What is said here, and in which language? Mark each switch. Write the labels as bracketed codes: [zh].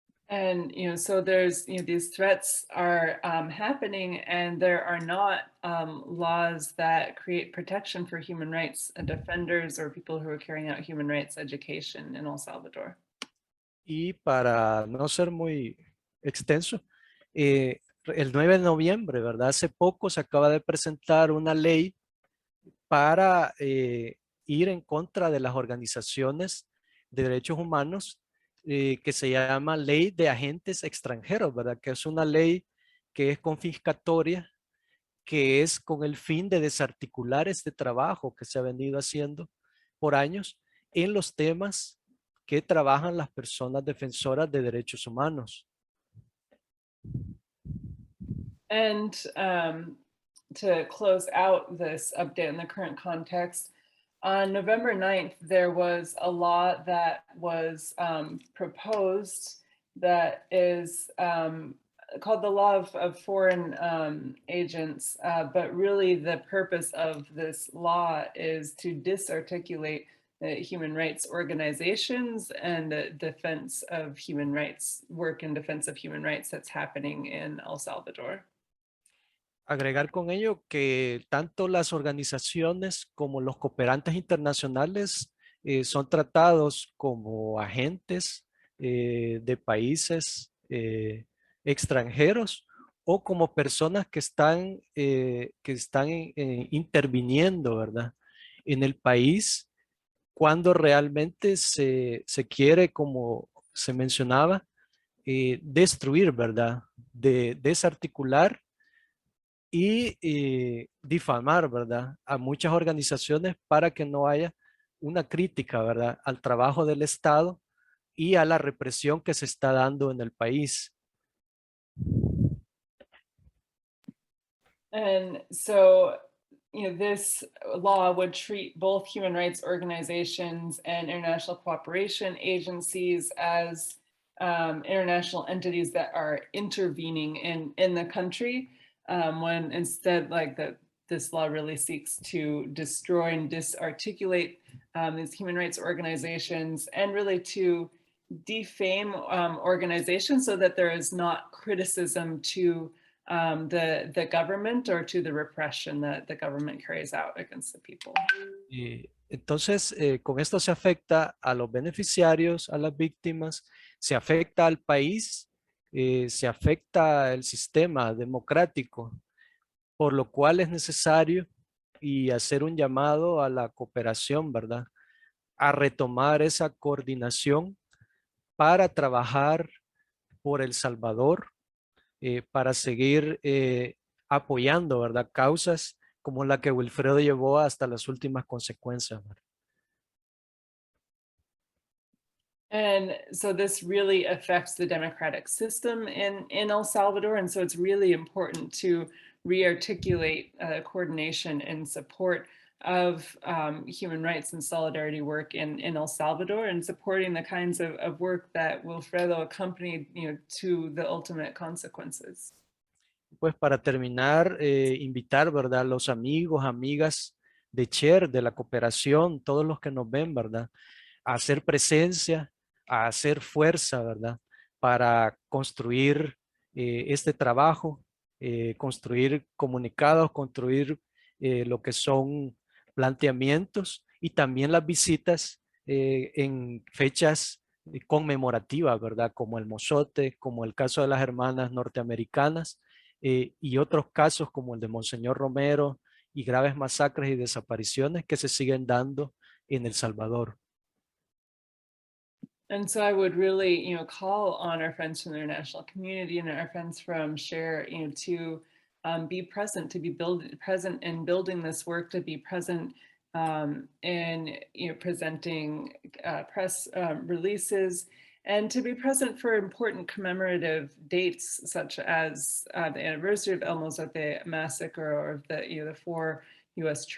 [en] And, so there's, these threats are happening, and there are not laws that create protection for human rights defenders or people who are carrying out human rights education in El Salvador. [es] Y para no ser muy extenso, el 9 de noviembre, ¿verdad? Hace poco se acaba de presentar una ley para ir en contra de las organizaciones de derechos humanos que se llama Ley de Agentes Extranjeros, ¿verdad? Que es una ley que es confiscatoria, que es con el fin de desarticular este trabajo que se ha venido haciendo por años en los temas que trabajan las personas defensoras de derechos humanos. [en] And to close out this update in the current context, on November 9th, there was a law that was proposed that is called the Law of Foreign Agents, but really the purpose of this law is to disarticulate human rights organizations and the defense of human rights, work in defense of human rights that's happening in El Salvador. [es] Agregar con ello que tanto las organizaciones como los cooperantes internacionales son tratados como agentes de países extranjeros o como personas que están interviniendo, ¿verdad? En el país cuando realmente se quiere, como se mencionaba, destruir, ¿verdad? Desarticular y difamar, ¿verdad? A muchas organizaciones para que no haya una crítica, ¿verdad? Al trabajo del Estado y a la represión que se está dando en el país. [en] And so, this law would treat both human rights organizations and international cooperation agencies as international entities that are intervening in the country, when instead, this law really seeks to destroy and disarticulate these human rights organizations and really to defame organizations so that there is not criticism to the government or to the repression that the government carries out against the people. [es] Entonces, con esto se afecta a los beneficiarios, a las víctimas, se afecta al país, se afecta al sistema democrático, por lo cual es necesario y hacer un llamado a la cooperación, ¿verdad? A retomar esa coordinación para trabajar por El Salvador, para seguir apoyando, ¿verdad? Causas como la que Wilfredo llevó hasta las últimas consecuencias, ¿verdad? [en] And so this really affects the democratic system in El Salvador. And so it's really important to re-articulate coordination and support of human rights and solidarity work in El Salvador, and supporting the kinds of work that Wilfredo accompanied, to the ultimate consequences. [es] Pues para terminar, invitar, ¿verdad? Los amigos, amigas de CHER, de la cooperación, todos los que nos ven, ¿verdad? A hacer presencia, a hacer fuerza, ¿verdad? Para construir este trabajo, construir comunicados, construir lo que son planteamientos y también las visitas en fechas conmemorativas, ¿verdad? Como el Mozote, como el caso de las hermanas norteamericanas y otros casos como el de Monseñor Romero y graves masacres y desapariciones que se siguen dando en El Salvador. [en] And so I would really, call on our friends from the international community and our friends from SHARE, to be present, to be present in building this work, to be present in, presenting press releases, and to be present for important commemorative dates, such as the anniversary of El Mozote Massacre, or of the 4 U.S.